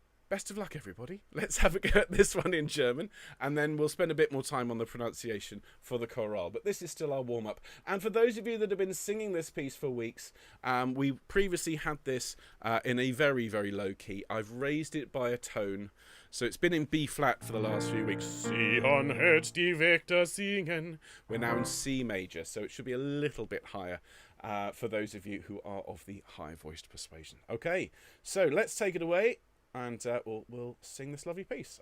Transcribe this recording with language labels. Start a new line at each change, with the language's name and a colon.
English: Best of luck, everybody. Let's have a go at this one in German, and then we'll spend a bit more time on the pronunciation for the chorale. But this is still our warm-up. And for those of you that have been singing this piece for weeks, we previously had this in a very, very low key. I've raised it by a tone, so it's been in B flat for the last few weeks.
German: Zion hört die Wächter singen.
English: We're now in C major, so it should be a little bit higher. For those of you who are of the high-voiced persuasion. Okay, so let's take it away. And we'll sing this lovely piece.